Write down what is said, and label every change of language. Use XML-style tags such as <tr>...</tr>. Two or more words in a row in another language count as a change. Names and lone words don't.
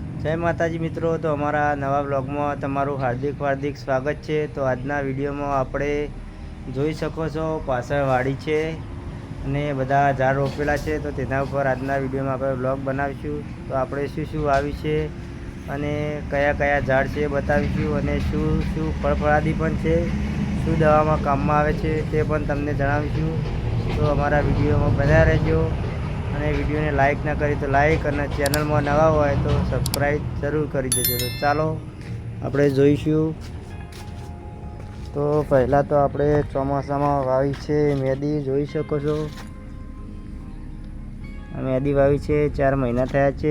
<gu>જય માતાજી મિત્રો। તો અમારા નવા બ્લોગ માં તમારું હાર્દિક હાર્દિક સ્વાગત છે। તો આજના વીડિયો માં આપણે જોઈ શકો છો પાછળ વાડી છે અને બધા ઝાડ રોપેલા છે। તો તેના પર આજના વીડિયો માં આપણે બ્લોગ બનાવીશું। તો આપણે શું શું વાવ્યું છે અને કયા કયા ઝાડ છે બતાવીશું અને શું શું ફળફળાદી પણ છે, શું દવામાં કામમાં આવે છે તે પણ તમને જણાવીશું। તો અમારા વીડિયો માં બન્યા રહેજો અને વિડીયોને લાઇક ના કરી તો લાઇક અને ચેનલમાં નવા હોય તો સબસ્ક્રાઈબ જરૂર કરી દેજો। તો ચાલો આપણે જોઈશું। તો પહેલાં તો આપણે ચોમાસામાં વાવી છે મેદી, જોઈ શકો છો મેદી વાવી છે, 4 મહિના થયા છે।</gu>